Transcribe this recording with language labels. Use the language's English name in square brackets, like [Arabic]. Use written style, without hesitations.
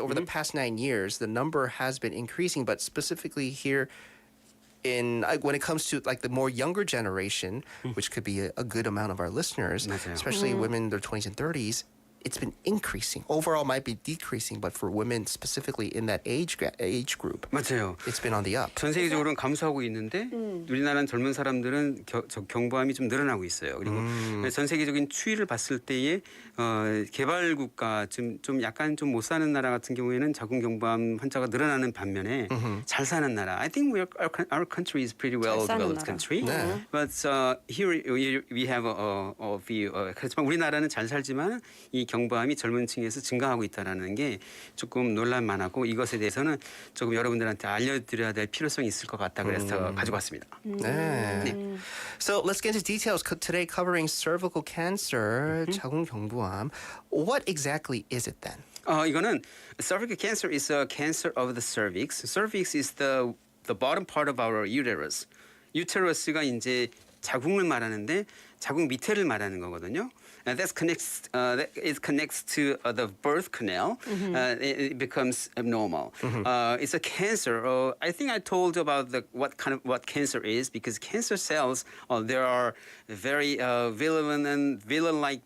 [English] Over the past 9 years, the number has been increasing, but specifically here when it comes to like the more younger generation, which could be a good amount of our listeners, especially women in their 20s and 30s, it's been increasing. Overall might be decreasing, but for women specifically in that age group, [Korean] 맞아요. [English] it's been on the up. [Korean] 전 세계적으로는 감소하고 있는데 우리나라 젊은 사람들은 경부암이 좀 늘어나고 있어요. 그리고 전 세계적인 추이를 봤을 때에 개발 국가 좀 약간 좀 못 사는 나라 같은 경우에는 자궁경부암 환자가 늘어나는 반면에 잘 사는 나라. [English] I think our country is pretty well developed country. But here we have a few. [Korean] 그렇지만 우리나라는 잘 살지만 이 경부암이 젊은 층에서 증가하고 있다는 게 조금 논란만하고 이것에 대해서는 조금 여러분들한테 알려드려야 될 필요성이 있을 것 같다 그래서 가지고 왔습니다. 네. [English] So let's get into details today covering cervical cancer, 자궁경부암. What exactly is it then? [Korean] 이거는 [English] cervical cancer is a cancer of the cervix. Cervix is the bottom part of our uterus. [Korean] uterus가 이제 자궁을 말하는데 자궁 밑에를 말하는 거거든요. [English] And that connects to the birth canal. It becomes abnormal. It's a cancer. I think I told about what cancer is because cancer cells there are very villain-like.